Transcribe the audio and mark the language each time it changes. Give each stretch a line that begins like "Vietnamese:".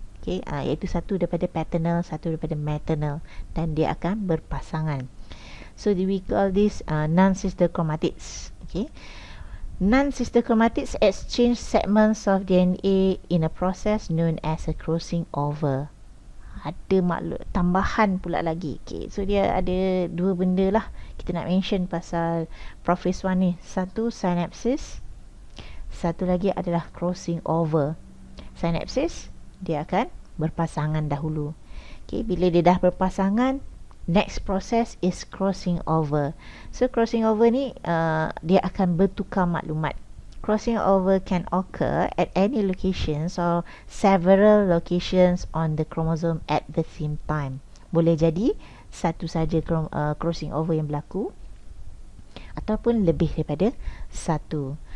Malay: Okay, iaitu satu daripada paternal, satu daripada maternal, dan dia akan berpasangan.
English: So we call this non-sister chromatids. Okay, non-sister chromatids exchange segments of DNA in a process known as a crossing over.
Malay: Ada maklum tambahan pula lagi. Okay, so dia ada 2 benda lah kita nak mention pasal prophase 1 ni. Satu synapsis, satu lagi adalah crossing over. Synapsis dia akan berpasangan dahulu.
English: Okay,
Malay: bila dia dah berpasangan,
English: next process is crossing over.
Malay: So crossing over ni dia akan bertukar maklumat.
English: Crossing over can occur at any locations or several locations on the chromosome at the same time.
Malay: Boleh jadi satu saja crossing over yang berlaku ataupun lebih daripada satu.